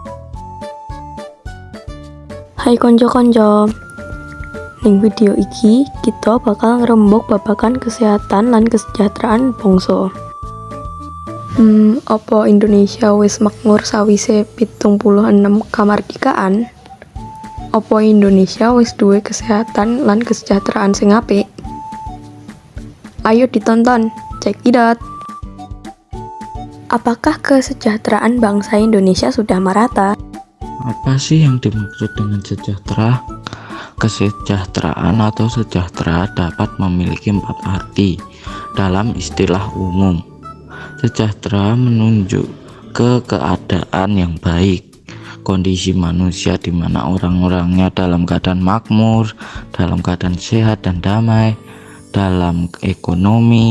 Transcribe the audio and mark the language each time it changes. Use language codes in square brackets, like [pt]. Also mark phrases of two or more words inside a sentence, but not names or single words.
[jv] Hai konco-konco, ning video iki kita bakal ngrembug babagan kesehatan lan kesejahteraan bangsa. Apa Indonesia wis makmur sawise 76 kamardikaan? Apa Indonesia wis duwe kesehatan lan kesejahteraan sing apik? Ayo ditonton, [en] check it out. [id] Apakah kesejahteraan bangsa Indonesia sudah merata? Apa sih yang dimaksud dengan sejahtera? Kesejahteraan atau sejahtera dapat memiliki 4 arti dalam istilah umum. Sejahtera menunjuk ke keadaan yang baik, kondisi manusia di mana orang-orangnya dalam keadaan makmur, dalam keadaan sehat dan damai, dalam ekonomi.